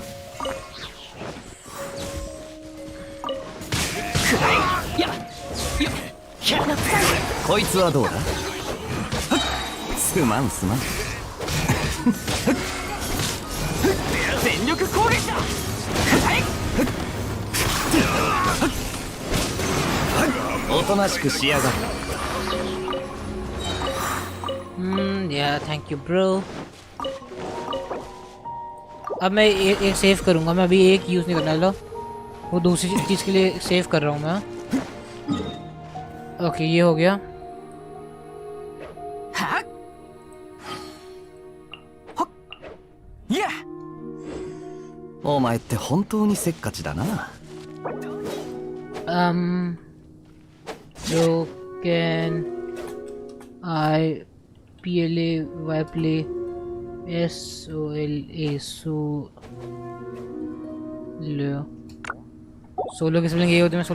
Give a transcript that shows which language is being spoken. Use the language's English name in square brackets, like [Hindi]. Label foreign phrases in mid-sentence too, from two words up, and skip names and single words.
[Japanese] こいつはどうだ。すまんすまん。全力攻撃だ。おとなしくしやがる。 [Hindi] या [English] thank you bro. [Hindi] अब मैं एक सेव करूंगा, मैं अभी एक यूज़ नहीं करने वाला, वो दूसरी चीज़ के लिए सेव कर रहा हूँ मैं। ओके ये हो गया। [Japanese] お前って本当にせっかちだな。 [English] So can I PLA Y play SOLA [Hindi] सोलो की स्पेलिंग ये होती है।